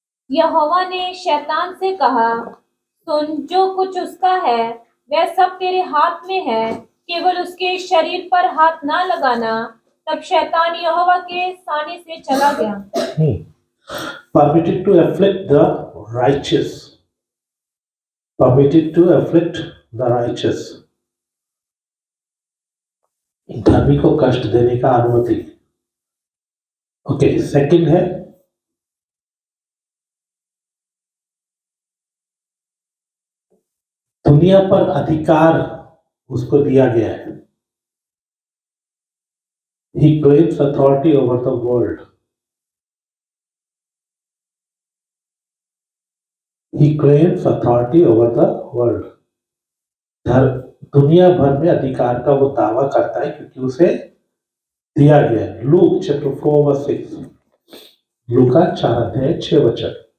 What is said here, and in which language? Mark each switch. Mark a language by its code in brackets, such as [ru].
[hi] यहोवा ने शैतान से कहा, सुन, जो कुछ उसका है वह सब तेरे हाथ में है, केवल उसके शरीर पर हाथ ना लगाना। तब शैतान यहोवा के सामने से चला गया। [en] Permitted to afflict the righteous, permitted to afflict the righteous, [hi] धर्मी को कष्ट देने का अनुमति। ओके, सेकंड है दुनिया पर अधिकार उसको दिया गया है। [en] He claims authority over the world. He claims authority over the world. [hi] दुनिया भर में अधिकार का वो दावा करता है क्योंकि उसे दिया गया है। लूक चैप्टर 4:6, लूका 4:6